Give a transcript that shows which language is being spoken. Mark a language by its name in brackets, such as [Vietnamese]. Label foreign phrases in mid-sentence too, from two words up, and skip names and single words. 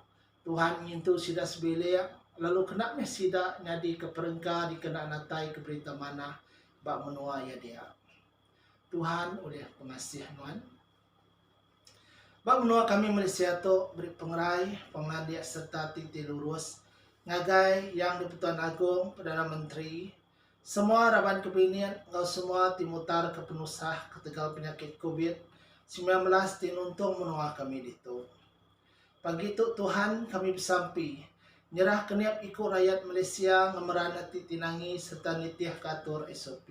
[Iban] Tuhan ngintu sida sebiliak lalu kena meh sida nyadi ke perengka di kena natai ke berita mana bak menua ya dia. Tuhan oleh pengasih Nuan. Bak menua kami Malaysia tu beri pengerai, pengandiak serta titi lurus ngagai yang di-Pertuan Agong, Perdana Menteri, semua raban kebinian ngau semua timutar ke penusah ketegal penyakit COVID-19 tinuntung menua kami ditu. Pagi itu Tuhan kami bersampi, nyerah keniap ikut rakyat Malaysia ngemeran hati tinangi serta nitiah katur SOP.